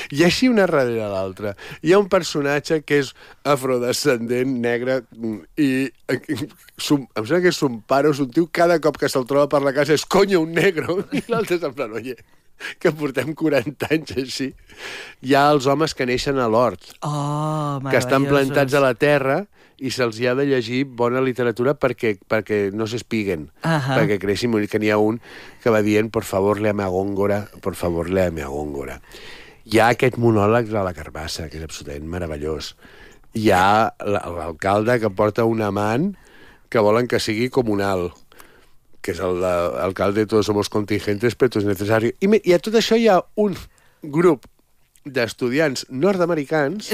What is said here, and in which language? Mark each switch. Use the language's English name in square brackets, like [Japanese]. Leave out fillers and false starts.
[Catalan] I així una darrere l'altra. Hi ha un personatge que és afrodescendent, negre, i em sembla que és un pare, és un tio, cada cop que se'l troba per la casa és, coño, un negre. I l'altre és en plan, oye, que portem 40 anys així. Hi ha els homes que neixen a l'hort. Oh, que estan plantats a la terra... i se'ls ha de llegir bona literatura perquè no s'espiguen, perquè creixin. Que n'hi ha un que va dient, [Spanish] por favor, léame a Góngora, por favor, léame a Góngora. [Catalan] Hi ha aquest monòleg de la carbassa, que és absolutament meravellós. Hi ha l'alcalde que porta un amant que volen que sigui comunal, que és l'alcalde de [Spanish] todos somos contingentes, pero es necesario. [Catalan] I a tot això hi ha un grup d'estudiants nord-americans,